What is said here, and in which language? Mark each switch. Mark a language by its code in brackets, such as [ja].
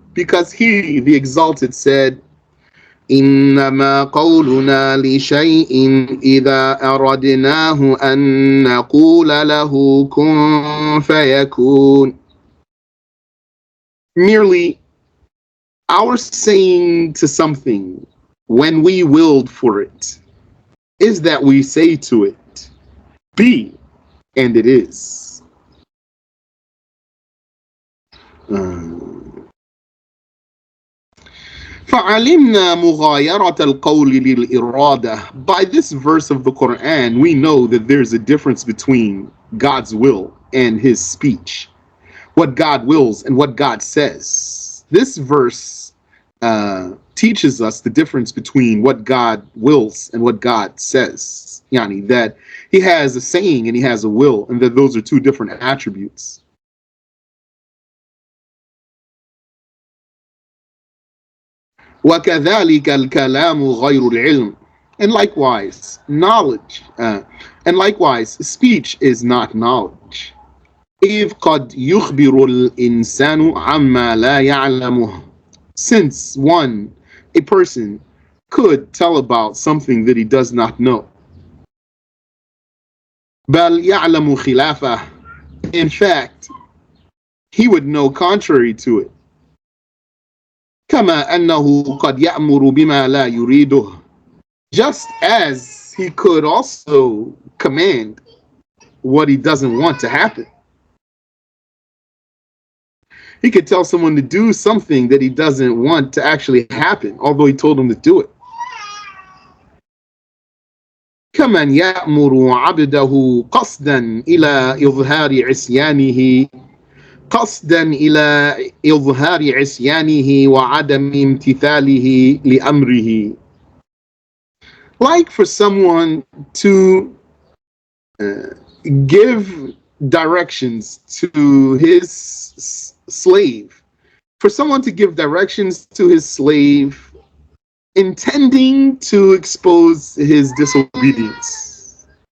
[en] Because he, the exalted, said, [ar] إنما قولنا لشيء إذا أردناه أن نقول له كن فيكون. [en] Merely, our saying to something when we willed for it is that we say to it, be, and it is. [ar] فعلمنا مغايرة القول للإرادة. [en] By this verse of the Quran, we know that there's a difference between God's will and his speech. What God wills and what God says. This verse teaches us the difference between what God wills and what God says. That he has a saying and he has a will, and that those are two different attributes. [ar] وَكَذَلِكَ الْكَلَامُ غَيْرُ الْعِلْمِ. [en] And likewise, knowledge, and likewise, speech is not knowledge. [ar] إِذْ قَدْ يُخْبِرُ الْإِنسَانُ عَمَّا لَا يَعْلَمُهُ. [en] Since a person could tell about something that he does not know. [ar] بَلْ يَعْلَمُ خِلَافَهُ. [en] In fact, he would know contrary to it. [ar] كما أنه قد يأمر بما لا يريده. [en] Just as he could also command what he doesn't want to happen. He could tell someone to do something that he doesn't want to actually happen, although he told them to do it. [ar] كمن يأمر عبده قصدا إلى إظهار عصيانه قصدا إلى إظهار عصيانه وعدم امتثاله لأمره. [en] Like for someone to give directions to his slave. For someone to give directions to his slave intending to expose his disobedience.